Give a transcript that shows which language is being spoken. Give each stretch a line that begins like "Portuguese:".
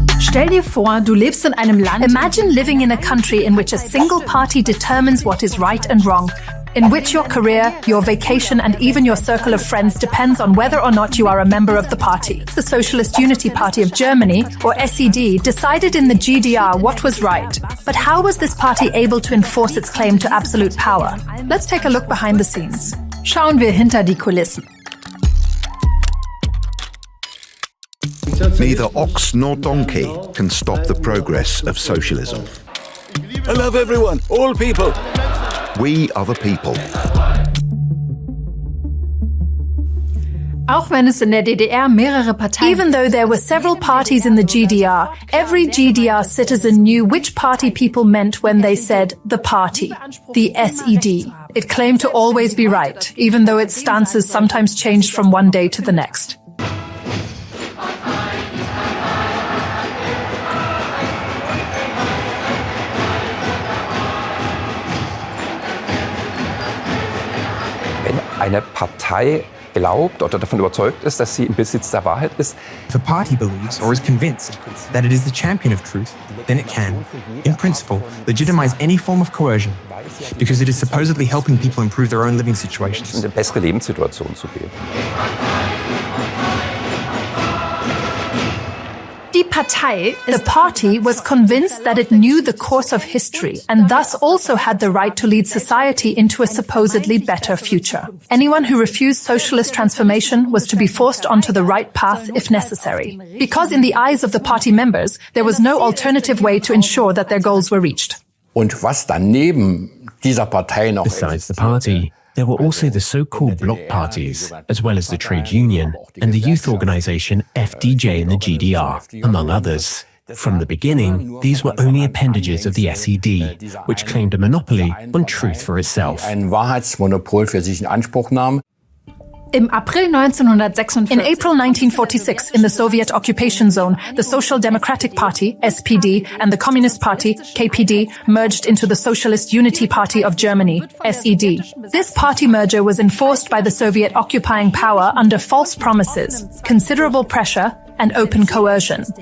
German: Stell dir vor, du lebst in einem Land.
English: Imagine living in a country in which a single party determines what is right and wrong, in which your career, your vacation, and even your circle of friends depends on whether or not you are a member of the party. The Socialist Unity Party of Germany, or SED, decided in the GDR what was right. But how was this party able to enforce its claim to absolute power? Let's take a look behind the scenes.
German: Schauen wir hinter die Kulissen.
English: Neither ox nor donkey can stop the progress of socialism. I love everyone, all people. We are the people.
German: Auch wenn es in der DDR mehrere Parteien.
English: Even though there were several parties in the GDR, every GDR citizen knew which party people meant when they said the party, the SED. It claimed to always be right, even though its stances sometimes changed from one day to the next.
German: Eine Partei glaubt oder davon überzeugt ist, dass sie im Besitz der Wahrheit ist.
English: If a party believes or is convinced that it is the champion of truth, then it can, in principle, legitimize any form of coercion, because it is supposedly helping people improve their own living situations.
German: In eine bessere Lebenssituation zu geben. Die Partei,
English: the party, was convinced that it knew the course of history and thus also had the right to lead society into a supposedly better future. Anyone who refused socialist transformation was to be forced onto the right path if necessary. Because in the eyes of the party members, there was no alternative way to ensure that their goals were reached.
German: Und was daneben dieser Partei noch
English: Besides the party, there were also the so-called bloc parties, as well as the trade union and the youth organization FDJ in the GDR, among others. From the beginning, these were only appendages of the SED, which claimed a monopoly on truth for itself.
German: ein Wahrheitsmonopol für sich in Anspruch nahm.
English: In April 1946, in the Soviet occupation zone, the Social Democratic Party, SPD, and the Communist Party, KPD, merged into the Socialist Unity Party of Germany, SED. This party merger was enforced by the Soviet occupying power under false promises, considerable pressure, and open coercion.